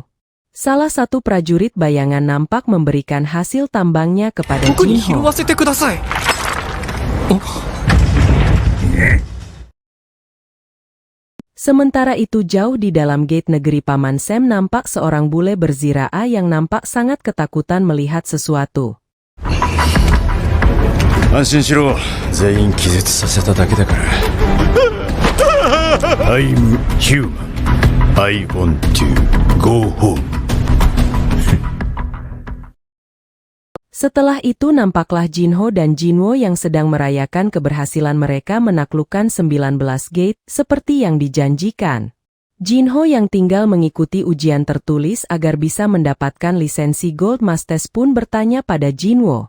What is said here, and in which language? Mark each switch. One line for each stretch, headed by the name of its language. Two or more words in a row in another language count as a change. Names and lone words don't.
Indonesian: Salah satu prajurit bayangan nampak memberikan hasil tambangnya kepada Jinho. Sementara itu jauh di dalam gate negeri Paman Sam nampak seorang bule berziraa yang nampak sangat ketakutan melihat sesuatu.
Japanese: 安心しろ、全員気絶させただけだから。
English: I'm human. I want to go home.
Indonesian: Setelah itu nampaklah Jinho dan Jinwo yang sedang merayakan keberhasilan mereka menaklukkan 19 gate seperti yang dijanjikan. Jinho yang tinggal mengikuti ujian tertulis agar bisa mendapatkan lisensi Gold Masters pun bertanya pada Jinwo.